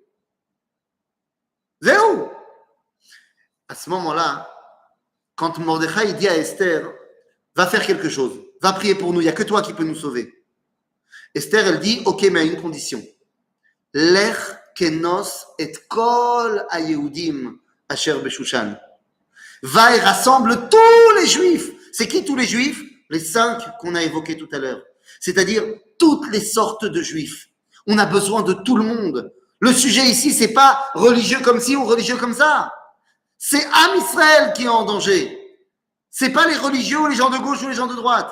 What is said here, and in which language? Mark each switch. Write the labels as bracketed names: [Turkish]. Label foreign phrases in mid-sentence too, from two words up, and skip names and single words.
[French] Zéro. À ce moment-là, quand Mordechai dit à Esther, va faire quelque chose, va prier pour nous, il n'y a que toi qui peux nous sauver. Esther, elle dit, ok, mais à une condition. [Hebrew] לך כנוס את כל היהודים אשר בשושן. [French] Va et rassemble tous les juifs. C'est qui tous les juifs? Les 5 qu'on a évoqués tout à l'heure. C'est-à-dire toutes les sortes de juifs. On a besoin de tout le monde. Le sujet ici, c'est pas religieux comme ci ou religieux comme ça. C'est Am Israël qui est en danger. C'est pas les religieux ou les gens de gauche ou les gens de droite.